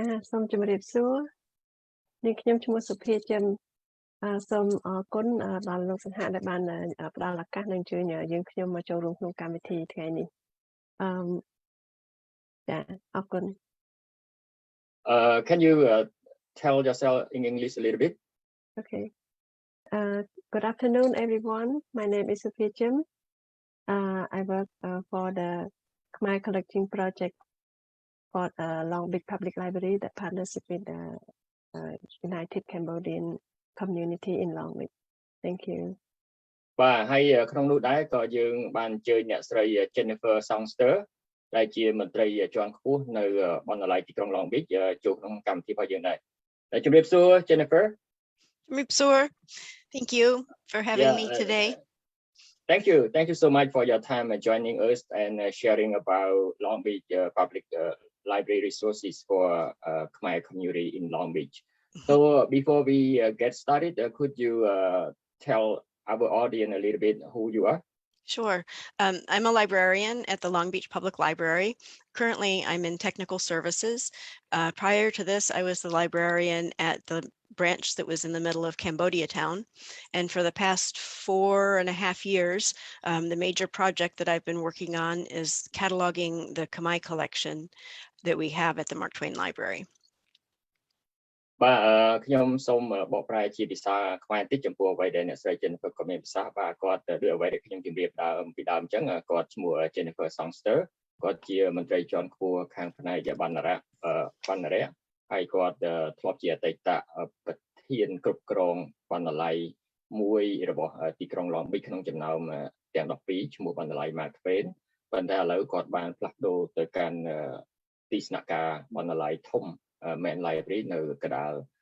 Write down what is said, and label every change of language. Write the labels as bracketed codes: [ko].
[km] សូមជម្រាបសួរនាងខ្ញុំឈ្មោះសុភាចិនសូមអរគុណដល់លោកសង្ហដែលបានផ្ដល់ឱកាសនិងអញ្ជើញយើងខ្ញុំមកចូលរួមក្នុងកម្មវិធីថ្ងៃនេះចាអរគុណ [en] Can you tell yourself in English a little bit? Okay. Good afternoon, everyone. My name is Sophia Chim. I work for the Khmer collecting project for Long Beach Public Library that partnership with the United Cambodian Community in Long Beach. Thank you. [km] បាទហើយក្នុងនោះដែរក៏យើងបានអញ្ជើញអ្នកស្រី Jennifer Songster ដែលជាមន្ត្រីជាន់ខ្ពស់នៅបណ្ណាល័យទីក្រុង Long Beach ចូលក្នុងកម្មវិធីរបស់យើងដែរជម្រាបសួរ Jennifer [en] ជំរាបសួរ Thank you for having me today. Thank you so much for your time joining us and sharing about Long Beach public library resources for Khmer community in Long Beach. So before we get started, could you tell our audience a little bit who you are? Sure. I'm a librarian at the Long Beach Public Library. Currently, I'm in technical services. Prior to this, I was the librarian at the branch that was in the middle of Cambodia town. And for the past 4.5 years, the major project that I've been working on is cataloging the Khmer collection that we have at the Mark Twain Library. [km] បាទខ្ញុំសូមបកប្រែជាភាសាខ្មែរបន្តិចចំពោះអ្វីដែលអ្នកស្រី Jennifer ក៏មានប្រសាសន៍បាទគាត់ដូចអ្វីដែលខ្ញុំជម្រាបពីដើមអញ្ចឹងគាត់ឈ្មោះ Jennifer Songster គាត់ជាមន្ត្រីជាន់ខ្ពស់ខាងផ្នែកបណ្ណារក្ សហើយគាត់ធ្លាប់ជាអតីតប្រធានគ្រប់គ្រងបណ្ណាល័យមួយរបស់ទីក្រុង Long Beach ក្នុងចំណោមទាំង12ឈ្មោះបណ្ណាល័យ Mark Twain ប៉ុន្តែឥឡូវគាត់បានផ្លាស់ប្ដូរទៅកាន់ទីស្នាក់ការបណ្ណាល័យធំmain library នៅកណ្ដាល